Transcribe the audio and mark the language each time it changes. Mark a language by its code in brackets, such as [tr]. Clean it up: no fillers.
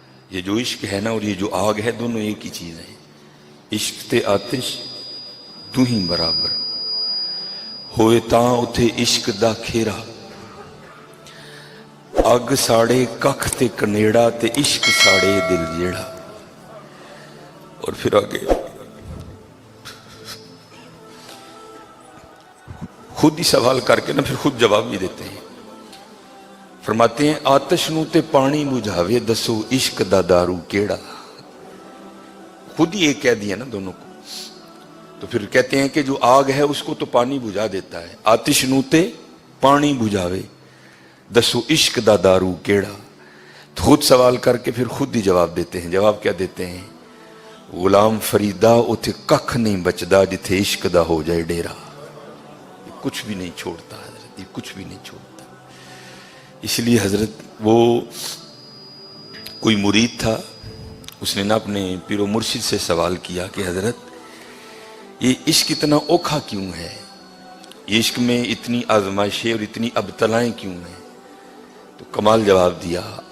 [ur] یہ جو عشق ہے نا اور یہ جو آگ ہے دونوں ایک ہی چیز ہیں. [pa] عشق تے آتش دوہیں برابر ہوئے تاں اتھے عشق دا کھیرا. اگ ساڑے ککھ تے کنیڑا تے عشق ساڑے دل جیڑا. [ur] اور پھر آگے خود ہی سوال کر کے نا پھر خود جواب بھی دیتے ہیں. [pa] فرماتے ہیں آتش نو تے پانی بجھاوے دسو عشق دا دارو کیڑا. [ur] خود ہی ایک کہہ دیا نا دونوں کو. تو پھر کہتے ہیں کہ جو آگ ہے اس کو تو پانی بجھا دیتا ہے. [pa] آتش نو تے پانی بجھاوے دسو عشق دا دارو کیڑا. [ur] تو خود سوال کر کے پھر خود ہی جواب دیتے ہیں. جواب کیا دیتے ہیں؟ [pa] غلام فریدا اتھے ککھ نہیں بچدا جتھے عشق دا ہو جائے ڈیرا. [ur] یہ کچھ بھی نہیں چھوڑتا حضرت، یہ کچھ بھی نہیں چھوڑتا. اس لیے حضرت وہ کوئی مرید تھا، اس نے نا اپنے پیر و مرشد سے سوال کیا کہ حضرت یہ عشق اتنا اوکھا کیوں ہے، یہ عشق میں اتنی آزمائشیں اور اتنی ابتلائیں کیوں ہیں؟ تو کمال جواب دیا.